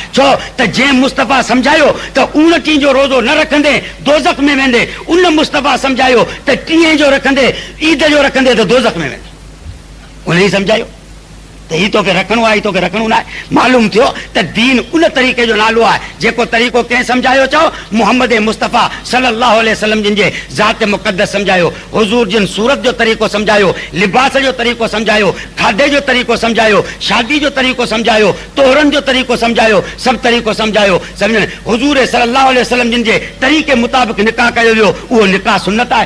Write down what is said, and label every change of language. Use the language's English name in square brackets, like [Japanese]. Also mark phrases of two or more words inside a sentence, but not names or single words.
[Sindhi] छो त जंहिं मुस्तफ़ा सम्झायो त 29 जो रोज़ो न रखंदे दोज़ख में वेंदे, उन मुस्तफ़ा सम्झायो त 30 जो रखंदे ईद जो रखंदे त दोज़ख में वेंदे। उन ई सम्झायो त ही तोखे रखणो आहे, ही तोखे रखणो न आहे। मालूम थियो त दीन उन तरीक़े जो नालो आहे जेको तरीक़ो कंहिं सम्झायो। चओ मुहम्मद मुस्तफ़ा [Arabic] صلى الله عليه وسلم [Sindhi] जिन जे ज़ात मुक़द्दस सम्झायो, हुज़ूर जिन सूरत जो तरीक़ो सम्झायो, लिबास जो तरीक़ो सम्झायो, खाधे जो तरीक़ो सम्झायो, शादी जो तरीक़ो सम्झायो, तोहरनि जो तरीक़ो सम्झायो, सभु तरीक़ो सम्झायो। सम्झनि हुज़ूर [Arabic] صلى الله عليه وسلم [Sindhi] जिन जे तरीक़े मुताबिक़ निकाह कयो वियो, उहो निकाह सुन्नत आहे।